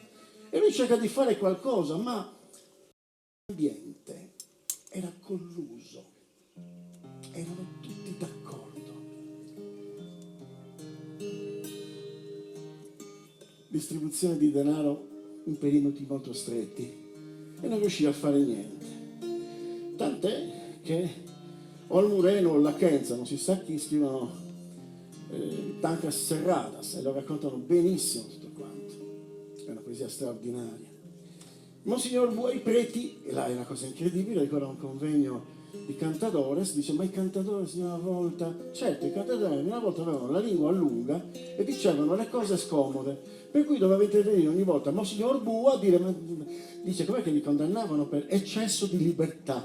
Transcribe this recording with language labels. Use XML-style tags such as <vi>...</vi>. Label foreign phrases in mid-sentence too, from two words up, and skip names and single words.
<it>E lui cerca di fare qualcosa, ma l'ambiente era colluso, erano tutti d'accordo. Distribuzione di denaro in perimetri molto stretti e non riusciva a fare niente. Tant'è che o il Mureno o la Kenza, non si sa chi, scrivono Tancas Serradas e lo raccontano benissimo tutto quanto. È una poesia straordinaria. Monsignor Bua, i preti, e là è una cosa incredibile, ricorda un convegno di cantadores, dice ma i cantadores di una volta, certo i cantadores di una volta avevano la lingua lunga e dicevano le cose scomode, per cui doveva intervenire ogni volta Monsignor Bua a dire, dice com'è che li condannavano per eccesso di libertà.</it>